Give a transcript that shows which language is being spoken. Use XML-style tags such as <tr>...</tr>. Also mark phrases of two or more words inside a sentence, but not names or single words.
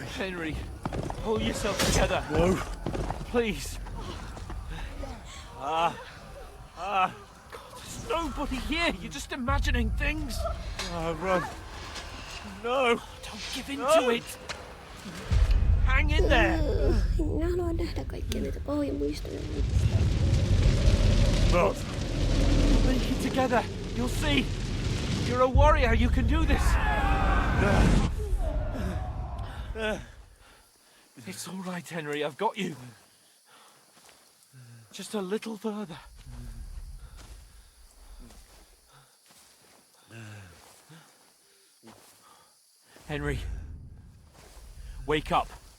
<en>Henry, pull yourself together. No. Please. God, there's nobody here. You're just imagining things. Run. No. Don't give in to it. Hang in there.</en> <fi>Minä haluan nähdä kaikkia näitä pahoja muistoja.</fi> <en>Not. Make it together. You'll see. You're a warrior. You can do this. It's all right, Henry. I've got you. Just a little further. Henry, wake up.</en>